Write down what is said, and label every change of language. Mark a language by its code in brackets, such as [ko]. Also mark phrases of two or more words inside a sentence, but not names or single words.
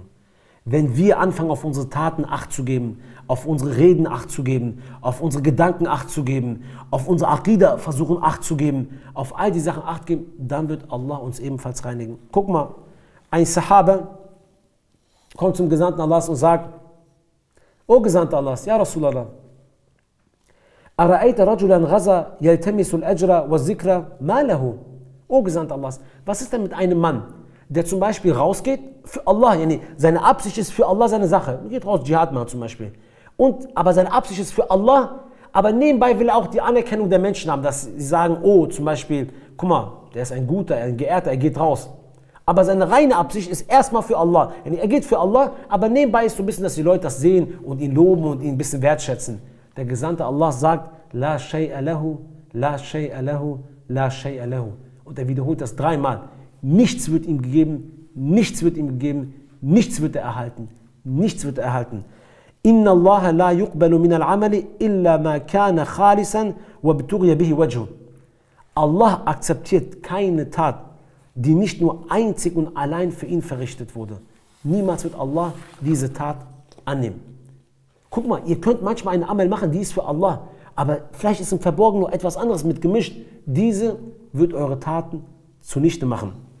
[de] Wenn wir anfangen, auf unsere Taten Acht zu geben, auf unsere Reden Acht zu geben, auf unsere Gedanken Acht zu geben, auf unsere Aqidah versuchen Acht zu geben, auf all die Sachen Acht geben, dann wird Allah uns ebenfalls reinigen. Guck mal, ein Sahaba kommt zum Gesandten Allahs und sagt, O Gesandter Allahs, [ar] يا رسول الله، أرأيت رجلا غزا يلتمس الأجر والذكر ما له. [de] O Gesandter Allahs, was ist denn mit einem Mann, der zum Beispiel rausgeht für Allah, seine Absicht ist für Allah seine Sache. Er geht raus, Dschihad machen zum Beispiel. Aber seine Absicht ist für Allah, aber nebenbei will er auch die Anerkennung der Menschen haben, dass sie sagen, oh, zum Beispiel, guck mal, der ist ein Guter, ein Geehrter, er geht raus. Aber seine reine Absicht ist erstmal für Allah. Er geht für Allah, aber nebenbei ist so ein bisschen, dass die Leute das sehen und ihn loben und ihn ein bisschen wertschätzen. Der Gesandte Allah sagt, [ar] لا شيء له، لا شيء له، لا شيء له. [de] Und er wiederholt das 3-mal. Nichts wird ihm gegeben, nichts wird ihm gegeben, nichts wird er erhalten, nichts wird er erhalten. [ar] إن الله لا يقبل من العمل إلا ما كان خالصا وابتغي به وجهه. [de] Allah akzeptiert keine Tat, die nicht nur einzig und allein für ihn verrichtet wurde. Niemals wird Allah diese Tat annehmen. Guck mal, ihr könnt manchmal eine Amal machen, die ist für Allah, aber vielleicht ist im Verborgenen noch etwas anderes mit gemischt. Diese wird eure Taten zunichte machen.